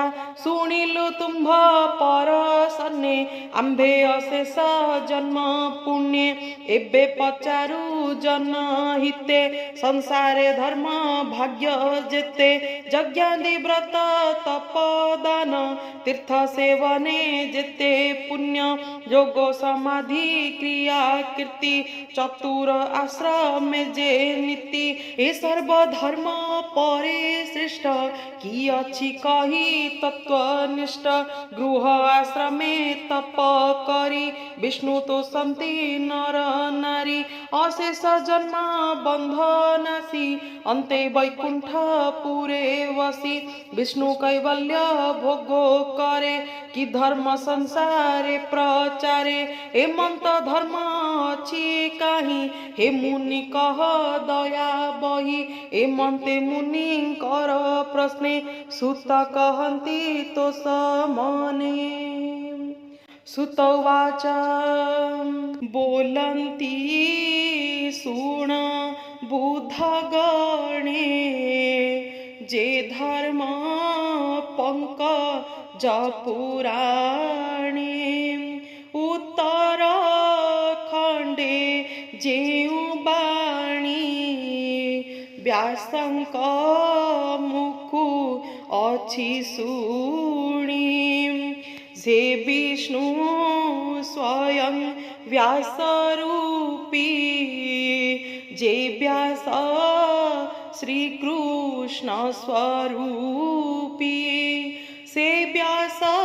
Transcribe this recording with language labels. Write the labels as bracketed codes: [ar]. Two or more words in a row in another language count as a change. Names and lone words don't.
[or] ଶୁଣିଲୁ ତୁମ୍ଭ ପରସନେ ଆମ୍ଭେ ଅଶେଷ ଜନ୍ମ ପୁଣ୍ୟ ଏବେ ପଚାରୁ ଜନ ହିତେ ସଂସାରେ ଧର୍ମ ଭାଗ୍ୟ ଯେତେ ଯଜ୍ଞାଦି ବ୍ରତ ତପଦାନ ତୀର୍ଥ ସେବନେ ଯେତେ ପୁଣ୍ୟ ଯୋଗ ସମାଧି କ୍ରିୟା କୀର୍ତ୍ତି ଚତୁର ଆଶ୍ରମ ଯେ ନୀତି ଏ ସର୍ବ ଧର୍ମ ପରେ ଶ୍ରେଷ୍ଠ କି ଅଛି କହି ତତ୍ତ୍ୱନିଷ୍ଠ ଗୃହ ଆଶ୍ରମେ ତପ କରି ବିଷ୍ଣୁ ତୋ ସନ୍ତି ନର ନାରୀ ଅଶେଷ ଜନ୍ମ ବନ୍ଧନାଶି ଅନ୍ତେ ବୈକୁଣ୍ଠ ପୁରେ ବସି ବିଷ୍ଣୁ କୈବଲ୍ୟ ଭୋଗୋ କରେ କି ଧର୍ମ ସଂସାରେ ପ୍ରଚାରେ ଏ ମନ୍ତ ଧର୍ମ ଅଛି କାହିଁ ହେ ମୁନି କହ ଦୟା ବହି ଏ ମନ୍ତେ ମୁନି କର ପ୍ରଶ୍ନେ ସୁତ କହନ୍ତି ତୋ ସମନେ ସୁତବାଚ ବୋଲନ୍ତି ଶୁଣ ବୁଧଗଣେ ଯେ ଧର୍ମ ପଙ୍କଜ ପୁରାଣେ ଉତ୍ତର ଖଣ୍ଡେ ଯେଉଁ ବାଣୀ ବ୍ୟାସଙ୍କ ମୁଖୁ ଅଛି ଶୁଣି ଯେ ବିଷ୍ଣୁ ସ୍ୱୟଂ ବ୍ୟାସ ରୂପୀ ଯେ ବ୍ୟାସ ଶ୍ରୀ କୃଷ୍ଣ ସ୍ୱରୂପୀ ସେ ବ୍ୟାସ